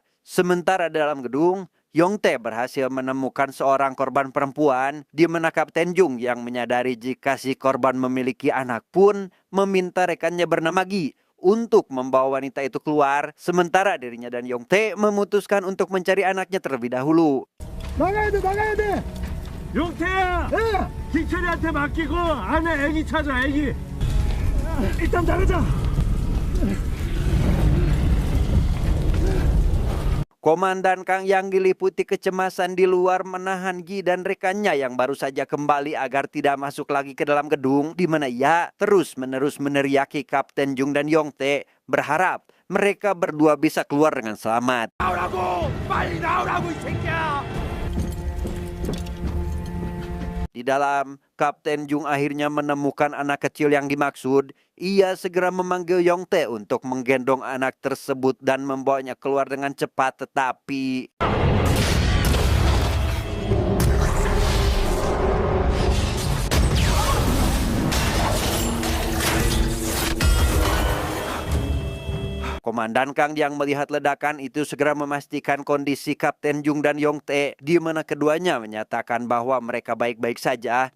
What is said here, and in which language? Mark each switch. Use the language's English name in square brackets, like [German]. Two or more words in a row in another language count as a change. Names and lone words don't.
[Indonesian] Sementara dalam gedung, Yongtae berhasil menemukan seorang korban perempuan, di mana Kapten Jung yang menyadari jika si korban memiliki anak pun meminta rekannya bernama Gi untuk membawa wanita itu keluar, sementara dirinya dan Yongtae memutuskan untuk mencari anaknya terlebih dahulu. [Korean] 나가야 돼. 용태야. 기철이한테 맡기고 안에 애기 찾아, 애기. 일단 나가자. [Indonesian] Komandan Kang yang diliputi kecemasan di luar menahan Gi dan rekannya yang baru saja kembali agar tidak masuk lagi ke dalam gedung, di mana ia terus-menerus meneriaki Kapten Jung dan Yongtae, berharap mereka berdua bisa keluar dengan selamat. [Korean] 나오라고! 빨리 나오라고 이 새끼야! [Indonesian] Di dalam, Kapten Jung akhirnya menemukan anak kecil yang dimaksud. Ia segera memanggil Yongtae untuk menggendong anak tersebut dan membawanya keluar dengan cepat, tetapi Komandan Kang yang melihat ledakan itu segera memastikan kondisi Kapten Jung dan Yongtae, di mana keduanya menyatakan bahwa mereka baik-baik saja.